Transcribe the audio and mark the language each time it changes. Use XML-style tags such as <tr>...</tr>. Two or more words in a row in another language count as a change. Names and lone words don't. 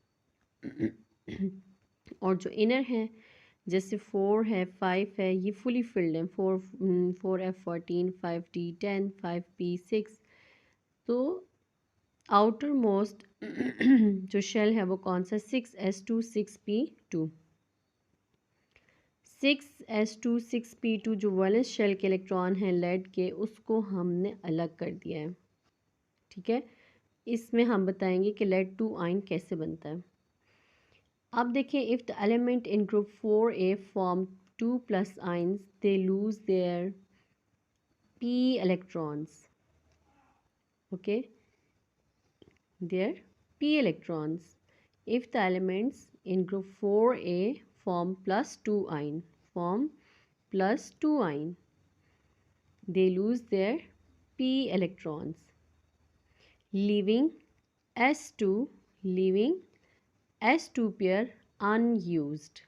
<hi>और जो इनर है जैसे 4 है 5 है, ये</hi> <en>fully filled</en> <hi>है। 4f14 5d10 5p6। तो</hi> <en>outer most</en> <hi>जो शेल है वो कौन सा? 6s2 6p2। 6s2 6p2 जो</hi> <en>valence shell</en> <hi>के इलेक्ट्रॉन हैं लेड के, उसको हमने अलग कर दिया है। ठीक है, इसमें हम बताएंगे कि लेड 2 आयन कैसे बनता है। अब देखें,</hi> <en>if the element in group 4a form 2+ ions they lose their p electrons. Okay, their p electrons. If the elements in group 4a form +2 ion, they lose their p electrons, leaving s2 pair unused.</en>